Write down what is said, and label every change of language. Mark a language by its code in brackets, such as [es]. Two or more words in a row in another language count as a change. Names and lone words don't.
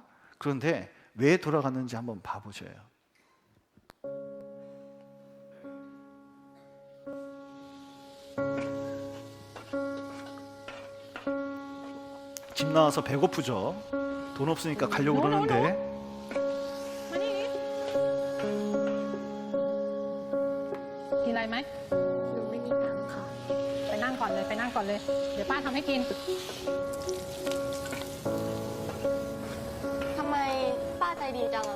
[ko] 그런데 왜 돌아갔는지 한번 봐보셔요. 집 나와서 배고프죠. 돈 없으니까 가려고 그러는데 [th] กินอะไรไหม หนูไม่มีตังค์ค่ะ ไปนั่งก่อนเลย ไปนั่งก่อนเลย เดี๋ยวป้าทำให้กิน ทำไมป้าใจดีจังอะคะ